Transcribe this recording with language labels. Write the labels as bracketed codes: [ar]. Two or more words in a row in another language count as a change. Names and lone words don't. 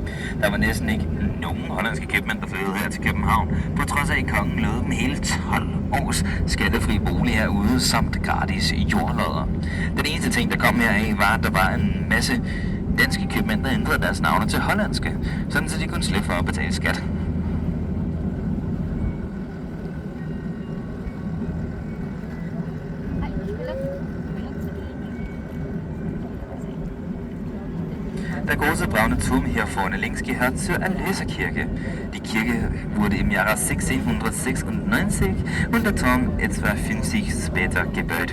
[da] Der var næsten ikke nogen hollandske købmænd, der flyttede her til København, på trods af at kongen lovede dem hele 12 års skattefri bolig herude, samt gratis jordlodder. Den eneste ting, der kom heraf, var, at der var en masse danske købmænd, der ændrede deres navne til hollandske, sådan så de kunne slippe for at betale skat. [de] Der große braune Turm hier vorne links gehört zur Erlöserkirche. Die Kirche wurde im Jahre 1696 und der Turm etwa 50 später gebaut.